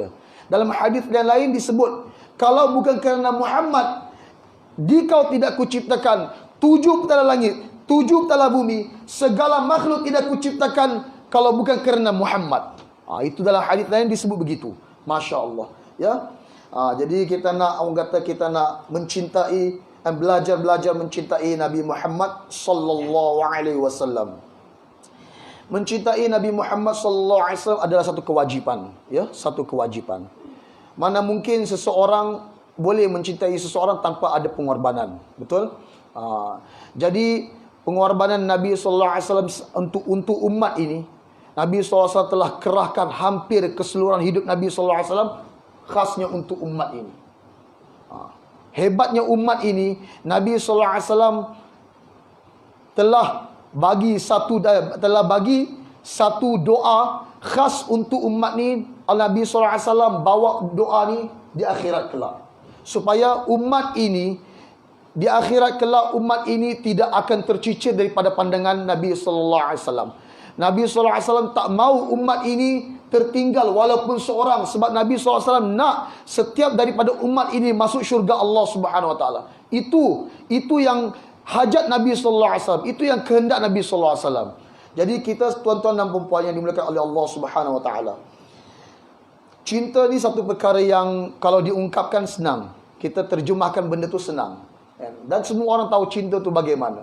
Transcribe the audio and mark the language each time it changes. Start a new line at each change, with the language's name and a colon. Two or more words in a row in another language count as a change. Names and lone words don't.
Malay: Dalam hadis yang lain disebut, kalau bukan kerana Muhammad, dikau tidak kuciptakan 7 petala langit, 7 petala bumi, segala makhluk tidak kuciptakan kalau bukan kerana Muhammad. Itu dalam hadis lain disebut begitu.
Arabic: ما شاء الله.
Malay: Ya. Jadi kita nak, orang kata kita nak mencintai, belajar mencintai Nabi Muhammad
Arabic: صلى الله عليه وسلم.
Malay: Mencintai Nabi Muhammad
Arabic: صلى الله عليه وسلم
Malay: adalah satu kewajipan, ya, satu kewajipan. Mana mungkin seseorang boleh mencintai seseorang tanpa ada pengorbanan, betul? Jadi pengorbanan Nabi
Arabic: صلى الله عليه وسلم
Malay: untuk umat ini, Nabi
Arabic: صلى الله عليه وسلم
Malay: telah kerahkan hampir keseluruhan hidup Nabi sallallahu alaihi wasallam khasnya untuk umat ini. Hebatnya umat ini, Nabi
Arabic: صلى الله عليه وسلم
Malay: telah bagi satu doa khas untuk umat ni. Nabi
Arabic: صلى الله عليه وسلم
Malay: bawa doa ni di akhirat kelak, supaya umat ini di akhirat kelak, umat ini tidak akan tercicir daripada pandangan Nabi
Arabic: صلى الله عليه وسلم.
Malay: Nabi
Arabic: صلى الله عليه وسلم
Malay: tak mau umat ini tertinggal walaupun seorang, sebab Nabi
Arabic: صلى الله عليه وسلم
Malay: nak setiap daripada umat ini masuk syurga
Arabic: الله سبحانه وتعالى.
Malay: Itu yang hajat Nabi
Arabic: صلى الله عليه وسلم,
Malay: itu yang kehendak Nabi
Arabic: صلى الله عليه وسلم.
Malay: Jadi kita tuan-tuan dan puan-puan yang dimuliakan oleh
Arabic: الله سبحانه وتعالى,
Malay: cinta ni satu perkara yang kalau diungkapkan senang, kita terjemahkan benda tu senang, dan semua orang tahu cinta tu bagaimana.